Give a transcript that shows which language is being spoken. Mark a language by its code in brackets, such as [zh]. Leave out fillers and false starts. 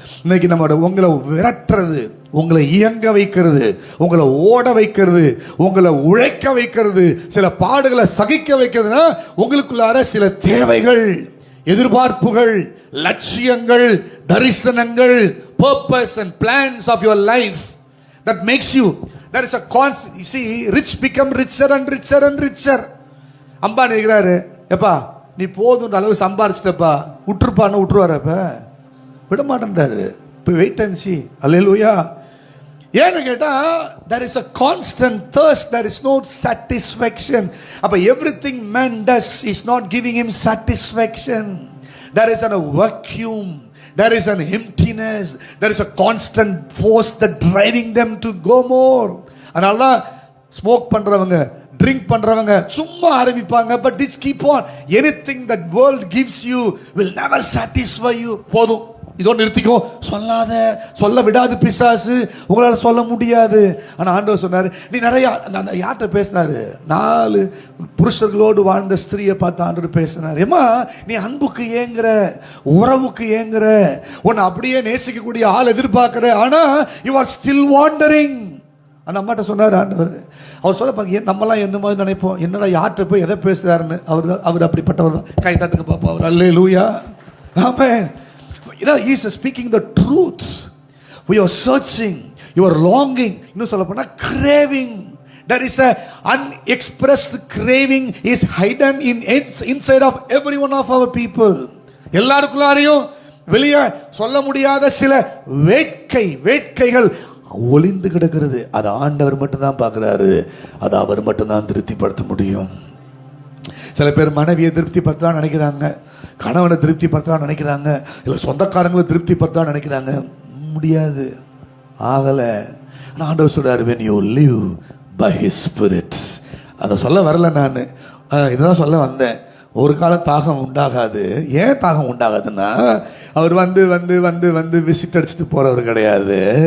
[ta] இன்னைக்கு நம்ம உங்களை விரட்டுறது, உங்களை இயங்க வைக்கிறது, உங்களை ஓட வைக்கிறது, உங்களை உழைக்க வைக்கிறது, சில பாடுகளை சகிக்க வைக்கிறதுனா உங்களுக்குள்ளார சில தேவைகள், எதிர்பார்ப்புகள், லட்சியங்கள், தரிசனங்கள், [en] purpose and plans of your life that makes you, there is a constant, you see, rich become richer and richer [ta] and richer. Ambani இருக்கிறாரு, எப்பா நீ போதும் அளவு சம்பாரிச்சிட்டப்பா, விட்டுருப்பான்னு விட்டுருவாரு, அப்ப விட மாட்டேன்றாரு. இப்போ [en] Wait and see. [ta] அல்லேலூயா. ஏன்னு கேட்டா, [en] there is a constant thirst, there is no satisfaction. அப்ப everything man does is not giving him satisfaction. There is a vacuum, there is an emptiness, there is a constant force that driving them to go more. [ta] அதனால தான் smoke பண்றவங்க, drink பண்றவங்க சும்மா ஆரம்பிப்பாங்க, [en] but this keep on. Anything that world gives you will never satisfy you. [ta] போதும், இதோட நிறுத்திக்கோ, சொல்லாத, சொல்ல விடாது பிசாசு, உங்களால் சொல்ல முடியாது. ஆனா ஆண்டவர் சொன்னாரு, நீ நிறைய, யார்கிட்ட பேசினாரு, 4 புருஷர்களோடு வாழ்ந்த ஸ்திரியை பார்த்து ஆண்டவர் பேசினார். ஏமா நீ அன்புக்கு ஏங்குற, உறவுக்கு ஏங்குற, உன்னை அப்படியே நேசிக்கக்கூடிய ஆள் எதிர்பார்க்கிற, ஆனா [en] You are still wandering. [ta] அந்த அம்மாட்ட சொன்னார் ஆண்டவர். அவர் சொல்ல, நம்மலாம் என்ன மாதிரி நினைப்போம், என்னடா யார்கிட்ட போய் எதை பேசுறாருன்னு. அவர் அப்படிப்பட்டவர் தான். கை தட்டுங்க பாப்பா, அவர் அல்லேலூயா. ஆமென். [en] You know, he is speaking the truth. We are searching, you are longing, [ta] இன்னும் சொல்ல போனா [en] craving. There is a unexpressed craving is hidden inside of every one of our people. [ta] எல்லாருக்குள்ளாரையும் வெளியே சொல்ல முடியாத சில வேட்கைகள் ஒளிந்து கிடக்கிறது. அது ஆண்டவர் மட்டும் தான் பார்க்கிறாரு, அது அவர் மட்டும் தான் திருப்திப்படுத்த முடியும். சில பேர் மனைவியை திருப்திப்படுத்தலாம் நினைக்கிறாங்க, கணவனை திருப்திப்படுத்தலாம் நினைக்கிறாங்க, இல்லை சொந்தக்காரங்களை திருப்திப்படுத்தலாம் நினைக்கிறாங்க. முடியாது, ஆகலை. ஆண்டவர் சொல்றாரு, [en] when you live by his spirit. [ta] அதை சொல்ல வரல, நான் இதுதான் சொல்ல வந்தேன். ஒரு காலம் தாகம் உண்டாகாது. ஏன் தாகம் உண்டாகாதுன்னா, அவர் வந்து வந்து வந்து வந்து விசிட் அடிச்சுட்டு போறவர் கிடையாது.